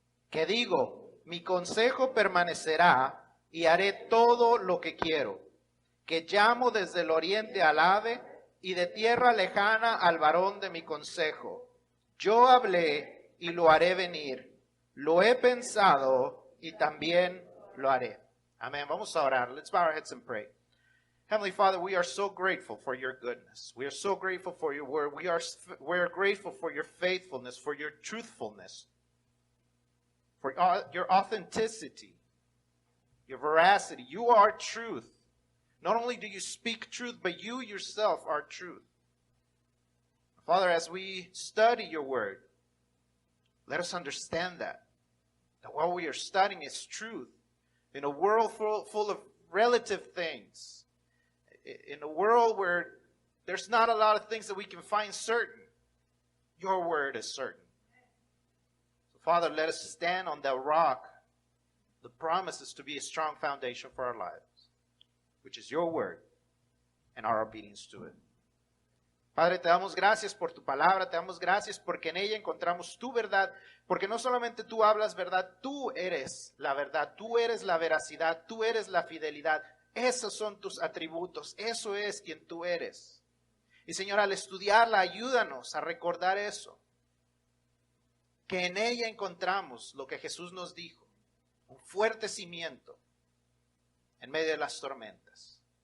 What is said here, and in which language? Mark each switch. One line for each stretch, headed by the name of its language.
Spanish: que digo, mi consejo permanecerá, y haré todo lo que quiero, que llamo desde el oriente al ave, y de tierra lejana al varón de mi consejo. Yo hablé y lo haré venir, lo he pensado y también lo haré. Amén. Vamos a orar.
English: Let's bow our heads and pray. Heavenly Father, we are so grateful for your goodness. We are so grateful for your word. We are grateful for your faithfulness, for your truthfulness, for your authenticity, your veracity. You are truth. Not only do you speak truth, but you yourself are truth. Father, as we study your word, let us understand that what we are studying is truth. In a world full of relative things, in a world where there's not a lot of things that we can find certain, your word is certain. So, Father, let us stand on that rock. The promise is to be a strong foundation for our lives, which is your word and our obedience to it.
Spanish: Padre, te damos gracias por tu palabra, te damos gracias porque en ella encontramos tu verdad, porque no solamente tú hablas verdad, tú eres la verdad, tú eres la veracidad, tú eres la fidelidad. Esos son tus atributos, eso es quien tú eres. Y Señor, al estudiarla, ayúdanos a recordar eso, que en ella encontramos lo que Jesús nos dijo, un fuerte cimiento en medio de las tormentas.